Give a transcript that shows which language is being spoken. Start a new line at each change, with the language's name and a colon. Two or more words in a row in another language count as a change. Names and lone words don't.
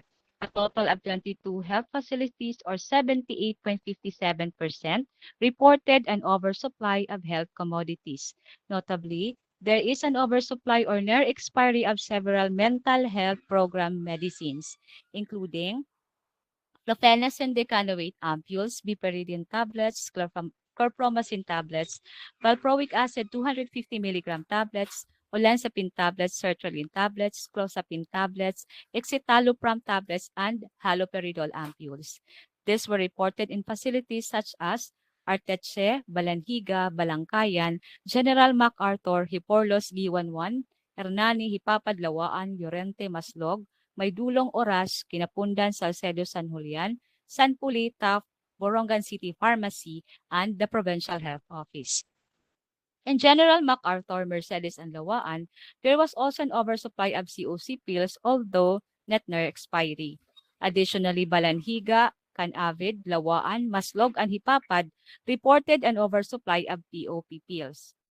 English: A total of 22 health facilities, or 78.57%, reported an oversupply of health commodities. Notably, there is an oversupply or near expiry of several mental health program medicines, including flofenacin decanoate ampules, piperidine tablets, chlorpromazine tablets, valproic acid 250 milligram tablets, olanzapine tablets, sertraline tablets, clozapine tablets, escitalopram tablets, and haloperidol ampules. These were reported in facilities such as Arteche, Balanhiga, Balangkayan, General MacArthur, Hiporlos, Giwanwan, Hernani, Hipapad, Lawaan, Llorente, Maslog, Maydulong, Oras, Kinapundan, Salcedo, San Julian, San Puli, Taft, Borongan City Pharmacy, and the Provincial Health Office. In General MacArthur, Mercedes, and Lawaan, there was also an oversupply of COC pills, although not near expiry. Additionally, Balanhiga, Canavid, Lawaan, Maslog, and Hipapad reported an oversupply of POP pills.